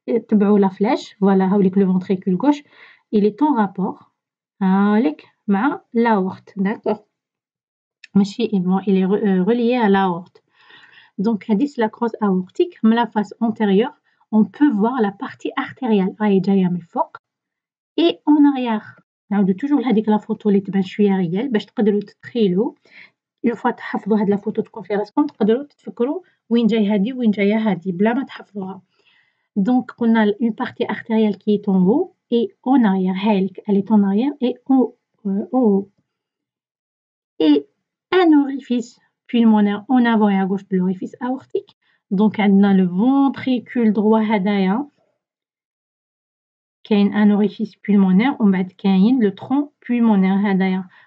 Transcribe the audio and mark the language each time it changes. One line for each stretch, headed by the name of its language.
Arabic: تبعوا
French: la flèche, voilà
Arabic: هاوليك
French: le ventricule gauche, il est en rapport
Arabic: هاوليك مع
French: l'aorte, d'accord?
Arabic: ماشي
French: bon, il est relié à l'aorte. Donc c'est la crosse aortique. Mais la face antérieure, on peut voir la partie artérielle
Arabic: راهي جاية من الفوق
French: et en arrière.
Arabic: نعاودو
French: toujours
Arabic: لهاديك لا فوتو اللي تبان شوية ريال باش تقدروا تتخيلوا.
French: Une fois
Arabic: تحفظوا هاد لا فوتو تكون في راسكم تقدروا تتفكروا وين جاي هادي وين جاية هادي بلا ما تحفظوها.
French: Donc on a une partie artérielle qui est en haut et en arrière.
Arabic: هايلك
French: elle est en arrière et en haut. Et un orifice pulmonaire en avant et à gauche de l'orifice aortique. Donc on a le ventricule droit
Arabic: هدايا كاين
French: un orifice pulmonaire
Arabic: ومن بعد كاين
French: le tronc pulmonaire
Arabic: هدايا.